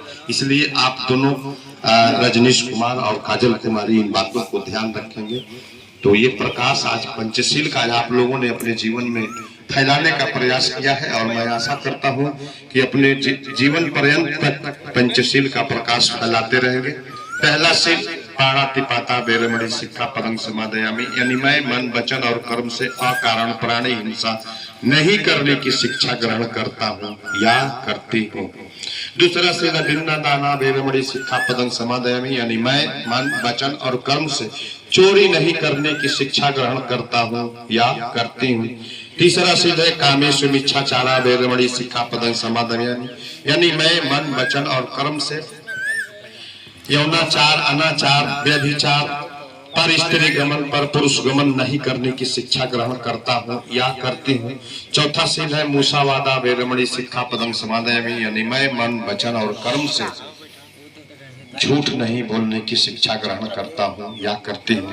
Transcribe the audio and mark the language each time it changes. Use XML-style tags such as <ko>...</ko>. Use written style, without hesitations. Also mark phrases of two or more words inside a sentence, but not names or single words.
<hi>इसलिए आप दोनों रजनीश कुमार और काजल कुमारी इन बातों को ध्यान रखेंगे। तो ये प्रकाश आज पंचशील का आप लोगों ने अपने जीवन में फैलाने का प्रयास किया है, और मैं आशा करता हूं कि अपने जीवन पर्यंत तक पंचशील का प्रकाश फैलाते रहेंगे। पहला शील</hi> <pi>प्राणातिपाता बेरमणि सिक्खापदं समादयामि,</pi> <hi>यानी मैं मन वचन और कर्म से अकारण प्राणी हिंसा नहीं करने की शिक्षा ग्रहण करता हूँ या करती हूँ। दूसरा शील</hi> <pi>भिन्ना दाना बेरमणि सिक्खापदं समादयामि,</pi> <hi>यानी मैं मन वचन और कर्म से चोरी नहीं करने की शिक्षा ग्रहण करता हूँ या करती हूँ। तीसरा शील है</hi> <pi>कामेषु मिच्छाचारा बेरमणि सिक्खापदं समादयामि,</pi> <hi>यानी मैं मन वचन और कर्म से यौनाचार, अनाचार, व्यभिचार, पर स्त्री गमन पर पुरुष गमन नहीं करने की शिक्षा ग्रहण करता हूँ या करती हूँ। चौथा सील है</hi> <pi>मूसावादा वेरमणि सिक्खा पदं समादयामि,</pi> <hi>यानी मैं मन वचन और कर्म से झूठ नहीं बोलने की शिक्षा ग्रहण करता हूँ या करती हूँ।</hi>